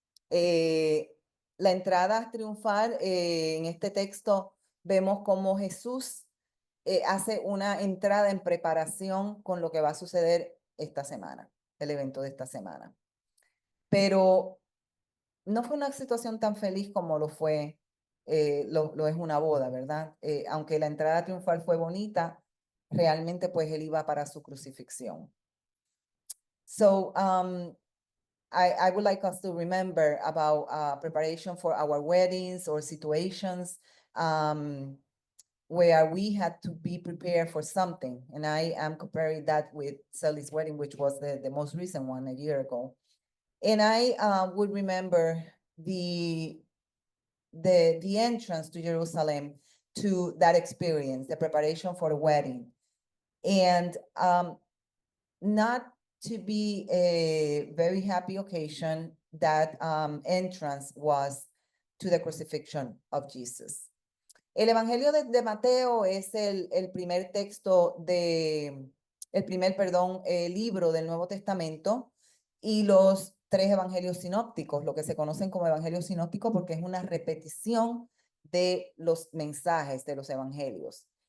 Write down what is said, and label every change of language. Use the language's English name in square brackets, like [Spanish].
[Spanish] Eh, la entrada triunfal en este texto vemos cómo Jesús hace una entrada en preparación con lo que va a suceder esta semana, el evento de esta semana. Pero no fue una situación tan feliz como lo fue, lo es una boda, ¿verdad? Aunque la entrada triunfal fue bonita, realmente pues él iba para su crucifixión. [English] So, I would like us to remember about preparation for our weddings or situations where we had to be prepared for something. And I am comparing that with Sally's wedding, which was the most recent one a year ago. And I would remember the entrance to Jerusalem, to that experience, the preparation for the wedding. And not to be a very happy occasion, that entrance was to the crucifixion of Jesus. [Spanish] El Evangelio de Mateo es el primer texto el primer, perdón, libro del Nuevo Testamento, y los tres evangelios sinópticos, lo que se conocen como evangelios sinópticos porque es una repetición de los mensajes de los evangelios.